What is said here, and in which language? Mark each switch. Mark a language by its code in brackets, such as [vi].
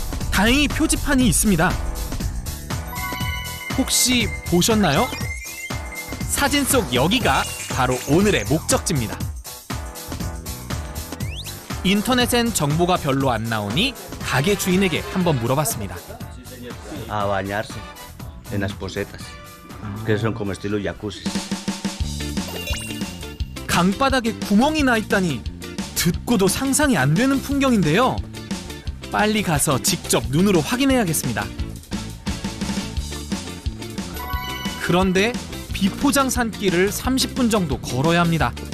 [ko] 다행히 표지판이 있습니다. 혹시 보셨나요? 사진 속 여기가 바로 오늘의 목적지입니다. 인터넷엔 정보가 별로 안 나오니 가게 주인에게 한번 물어봤습니다. [es] A bañarse en las posetas, que son como estilo jacuzzi. [ko] 강바닥에 구멍이 나 있다니 듣고도 상상이 안 되는 풍경인데요. 빨리 가서 직접 눈으로 확인해야겠습니다. 그런데 비포장 산길을 30분 정도 걸어야 합니다.